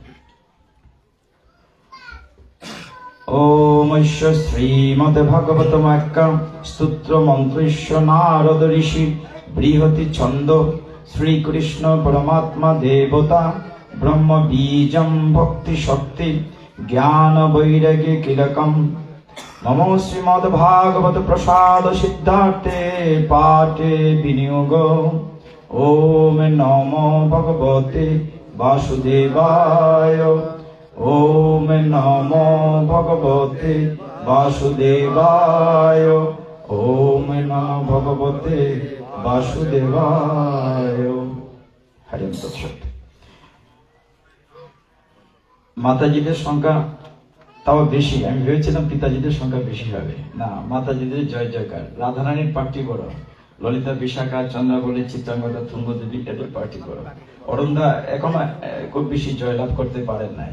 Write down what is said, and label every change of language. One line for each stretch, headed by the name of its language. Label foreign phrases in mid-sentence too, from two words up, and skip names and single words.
Sanskrit: ওম শ্রীমদ্ ভাগবতমাখ্যা স্তোত্র মন্ত্রস্য নারদ ঋষি বৃহতি ছন্দ শ্রীকৃষ্ণ পরমাত্মা দেবতা ব্রহ্ম বীজম ভক্তি শক্তি জ্ঞান বৈরাগ্য কিলকম। নম শ্রীমদ্ ভাগবত প্রসাদ সিদ্ধার্থে পাঠে বিনিয়োগ। ওম নমো ভগবতে বাসুদেবায়। ওম নমো ভগবতে বাসুদেবায়। ওম নমো ভগবতে বাসুদেবায়। হরে তৎসৎ।
Bangla: মাতাজিদের সংখ্যা তাও বেশি, আমি ভেবেছিলাম পিতাজিদের সংখ্যা বেশি হবে, না, মাতাজিদের জয় জয়কার। রাধারানীর পার্টি বড়, ললিতা বিশাখা চন্দ্রাবলী চিত্রাঙ্গদা তুঙ্গদেবী এদের পার্টি বড়। অরুণদা এখনো খুব বেশি জয়লাভ করতে পারেন নাই।